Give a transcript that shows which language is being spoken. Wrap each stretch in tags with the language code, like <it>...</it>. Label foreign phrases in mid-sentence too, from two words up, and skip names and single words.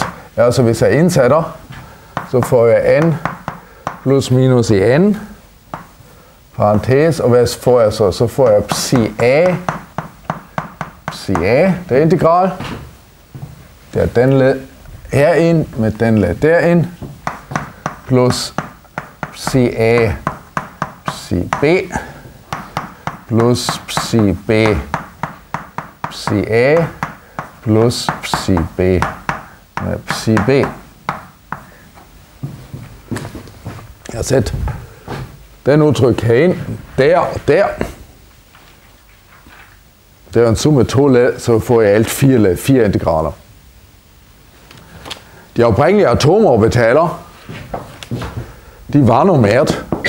<da>Ja, så hvis jeg indsætter, så får jeg n plus minus i n, parentes, og hvad får jeg så? Så får jeg psi a, det er integral. Det er den led herind med den led derind, plus psi a, psi b, plus psi b, psi a, plus psi b med psi b. Jeg har sat den udtryk herind, der og der. Det er en sum af 2 led, så får jeg alt 4 integraler. De oprindelige atomorbitaler, de var nummeret.</da>